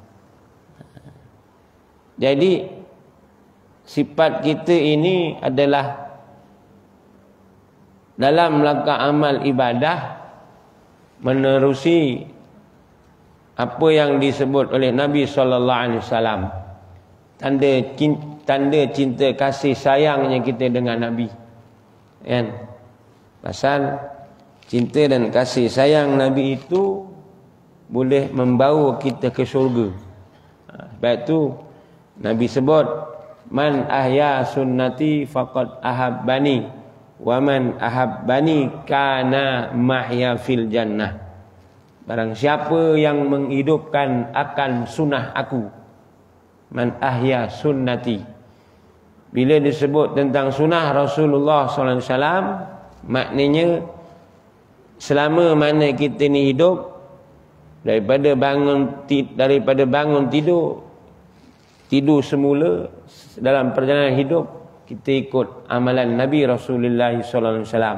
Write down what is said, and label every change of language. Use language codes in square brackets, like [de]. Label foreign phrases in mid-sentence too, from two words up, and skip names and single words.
[ms] Jadi sifat kita ini adalah dalam langkah amal ibadah menerusi apa yang disebut oleh Nabi [ar] صلى الله عليه وسلم, [ms] tanda cinta kasih sayangnya kita dengan Nabi, kan? Pasal cinta dan kasih sayang Nabi itu boleh membawa kita ke syurga. Sebab itu Nabi sebut, [ar] من أحيا سنتي فقد أحبني ومن أحبني كان معي في الجنة. [ms] Barang siapa yang menghidupkan akan sunnah aku, [ar] من أحيا سنتي. [ms] Bila disebut tentang sunnah Rasulullah [ar] صلى الله عليه وسلم, [ms] maknanya selama mana kita ni hidup, daripada bangun tidur semula dalam perjalanan hidup, kita ikut amalan Nabi Rasulullah [ar] صلى الله عليه وسلم.